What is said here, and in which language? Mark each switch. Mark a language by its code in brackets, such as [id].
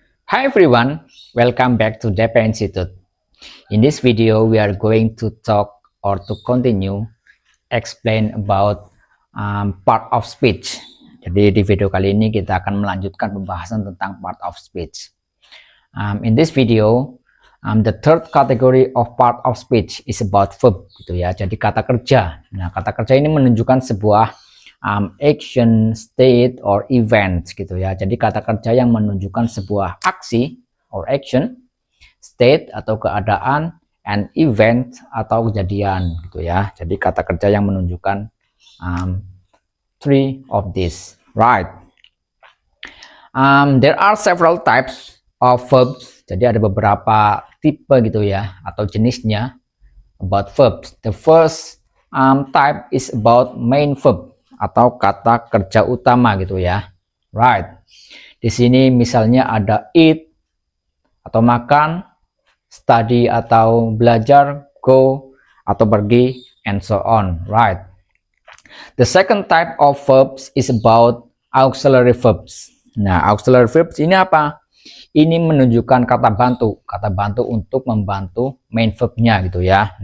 [en] Hi everyone, welcome back to DP Institute. In this video, we are going to talk or to continue explain about part of speech. [id] Jadi di video kali ini kita akan melanjutkan pembahasan tentang part of speech. [en] In this video, the third category of part of speech is about verb, [id] gitu ya. Jadi kata kerja. Nah, kata kerja ini menunjukkan sebuah [en] action, state, or event [id] gitu ya. Jadi kata kerja yang menunjukkan sebuah aksi or action, state atau keadaan, and event atau kejadian gitu ya. Jadi kata kerja yang menunjukkan [en] three of this, right? There are several types of verbs. [id] Jadi ada beberapa tipe gitu ya atau jenisnya [en] about verbs. The first type is about main verb [id] atau kata kerja utama gitu ya, [en] right? [id] Di sini misalnya ada eat atau makan, study atau belajar, go atau pergi, [en] and so on, right? The second type of verbs is about auxiliary verbs. [id] Nah, auxiliary verbs ini apa? Ini menunjukkan kata bantu untuk membantu main verbnya gitu ya.